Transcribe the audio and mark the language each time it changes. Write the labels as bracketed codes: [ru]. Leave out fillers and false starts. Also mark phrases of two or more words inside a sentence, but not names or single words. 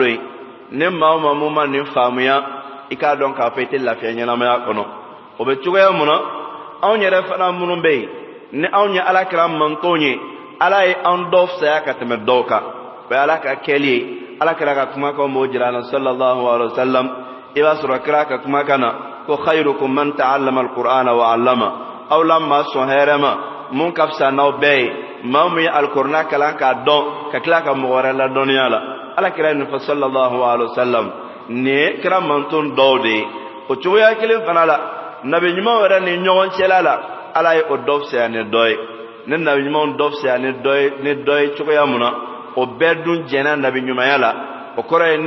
[bm] ye ne maa o maa mun ma nin faamuya i k'a dɔn k'a fɔ i tɛ lafiya ɲɛnamaya kɔnɔ o bɛ cogoya mun na anw yɛrɛ fana minnu bɛ yen ni anw ye alakira mantonw ye ala ye an dɔ fisaya ka tɛmɛ dɔw kan o ye ala ka kɛli ye alakira ka kumakan b'o jira an na [ar] صلى الله عليه وسلم [bm] i b'a sɔrɔ kira ka kumakan na ko [ar] خيركم من تعلم القرآن وعلم [bm] aw la maa sɔn hɛrɛ ma mun ka fisa n'aw bɛɛ ye maa min ye alikuranɛ kalan k'a dɔn ka tila ka mɔgɔ wɛrɛ ladɔnniya la alakira ye nin fɔ [ar] صلى الله عليه وسلم [bm] nin ye kira manton dɔw de ye o cogoya kelen fana la nabi ɲuman wɛrɛ ni ɲɔgɔn cɛla la ala ye o dɔ fisaya ni dɔ ye ne nabi ɲumanw dɔ fisaya ni dɔ ye cogoya mun na o bɛɛ dun jɛnna nabi ɲumanya la o kɔrɔ ye n'i